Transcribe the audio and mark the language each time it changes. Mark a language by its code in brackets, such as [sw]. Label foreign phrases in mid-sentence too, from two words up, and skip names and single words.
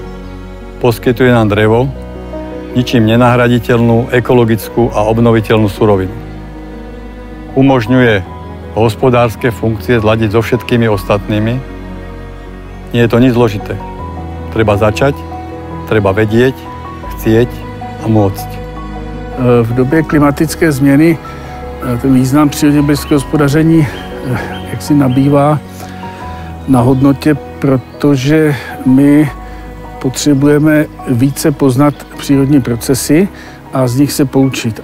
[sk] Poskytuje nám drevo, ničím nenahraditeľnú, ekologickú a obnoviteľnú surovinu. Umožňuje hospodárske funkcie zladiť so všetkými ostatnými. Nie je to nič zložité. Treba začať, treba vedieť, chcieť a môcť. [cs] V době klimatické změny ten význam přírodě blízkého hospodaření jaksi nabývá na hodnotě, protože my potřebujeme více poznat přírodní procesy a z nich se poučit.